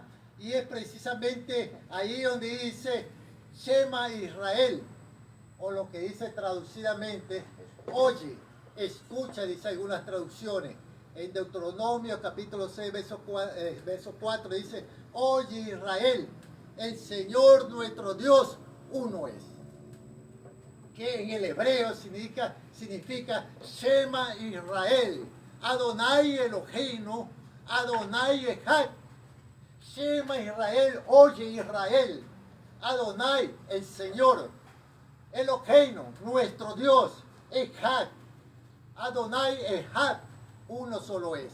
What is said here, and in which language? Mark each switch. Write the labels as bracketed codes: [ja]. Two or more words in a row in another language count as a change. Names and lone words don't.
[es] Y es precisamente ahí donde dice [he] שמע ישראל, [es] o lo que dice traducidamente, oye, escucha, dice algunas traducciones. En Deuteronomio capítulo 6, verso 4 dice, oye Israel, el Señor nuestro Dios uno es. Que en el hebreo significa [he] שמע ישראל, אדוני אלוהינו, אדוני אחד. שמע ישראל, [es] oye Israel, Adonai el Señor, Eloheinu, nuestro Dios, [he] אחד, אדוני אחד, [es] uno solo es.